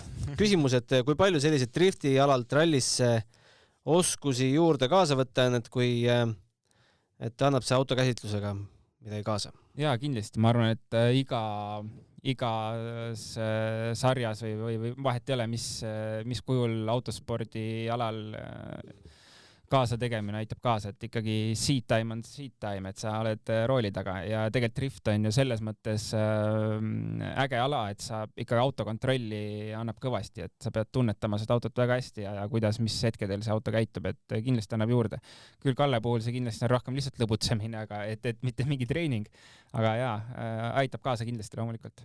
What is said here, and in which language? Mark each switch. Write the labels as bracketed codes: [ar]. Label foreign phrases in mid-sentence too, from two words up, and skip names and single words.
[et] Küsimus, et kui palju sellised driftialalt rallisse oskusi juurde kaasa võtta on, et annab see autokäsitlusega midagi kaasa? Jaa, kindlasti. Ma arvan, et igas sarjas või vahet ei ole, mis kujul autospordi alal kaasa tegemine aitab kaasa, et ikkagi [en] seat time [et] on [en] seat time, [et] et sa oled rooli taga ja tegelikult drift on ju selles mõttes äge ala, et sa ikkagi autokontrolli annab kõvasti, et sa pead tunnetama seda autot väga hästi ja kuidas, mis hetkedel see auto käitub, et kindlasti annab juurde. Küll Kalle puhul see kindlasti on rohkem lihtsalt lõbutsemine, aga et mitte mingi treening, aga jaa, aitab kaasa kindlasti loomulikult.